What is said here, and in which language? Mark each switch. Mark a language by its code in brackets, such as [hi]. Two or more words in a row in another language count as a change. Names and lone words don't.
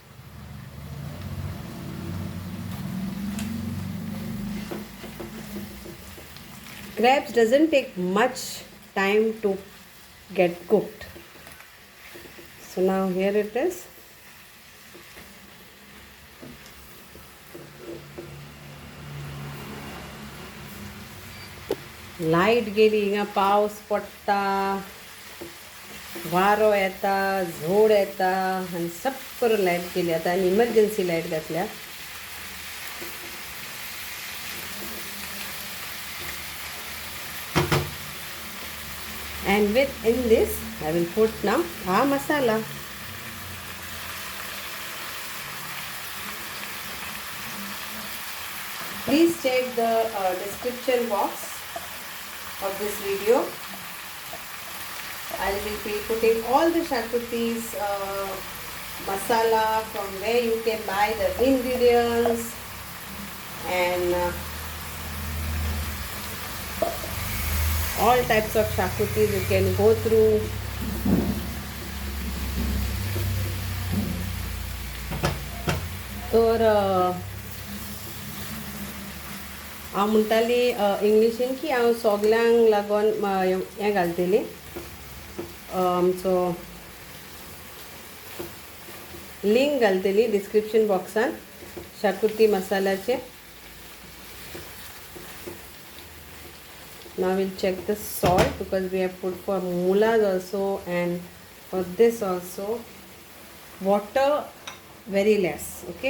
[en] Crabs doesn't take much time to get cooked. So now here it is. [kok] लाईट गेली, हिंगा पावस पडटा, वारो येता, झोड येता आनी सब करून लाईट गेली. आता आनी [en] emergency light [kok] घातल्या. [en] And in this I will put now our masala. Please check the description box of this video. I will be putting all the Xacutis masala from where you can buy the ingredients and all types of Xacutis you can go through. [kok] तर हांव म्हणटाली इंग्लिशीन की हांव सगल्यांक लागून हें घालतली आमचो लिंक घालतली [en] description boxan [kok] शाकुती मसाल्याचे. [en] Now we'll check the salt because we have put for mulas also and for this also. Water very less, okay.